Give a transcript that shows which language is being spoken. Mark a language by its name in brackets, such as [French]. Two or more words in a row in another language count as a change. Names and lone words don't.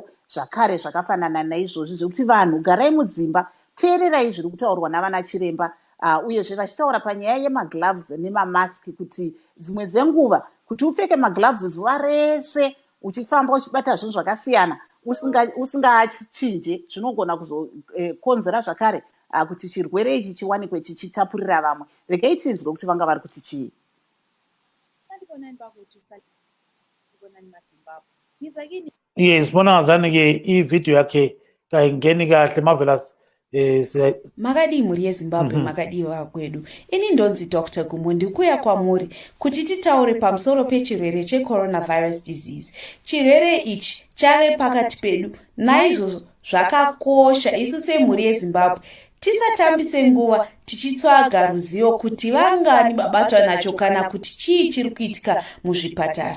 [Shona] zvakare zvakafanana naizvozvi zvekuti vanhu garai mudzimba, teererai zviri kutaurwa navana chiremba, uyezve vachitaura panyaya yemagloves nemamaski kuti dzimwe dzenguva kuti upfeke magloves zuva rese uchifamba uchibata zvinhu zvakasiyana usingachinje zvinogona kuzokonzera zvakare kuti chirwere ichi chiwanikwe chichitapurira vamwe. Regai tinzwe kuti vanga vari kuti chii. [North Ndebele] Yes, bona zanike i-video yake kaingeni kahle Marvellous. [Shona] Makadi muri yeZimbabwe, makadi vakwedu. Ini ndonzi Dr. Gumbo ndikuya kwamuri kuti titaure pamusoro pechirwere cheCoronavirus disease. Chirwere ichi chave pakati pedu, naizvozvo zvakakosha isu semhuri yeZimbabwe tisatambise nguva tichitsvaga ruzivo kuti vangani vabatwa nacho kana kuti chii chiri kuitika muzvipatara.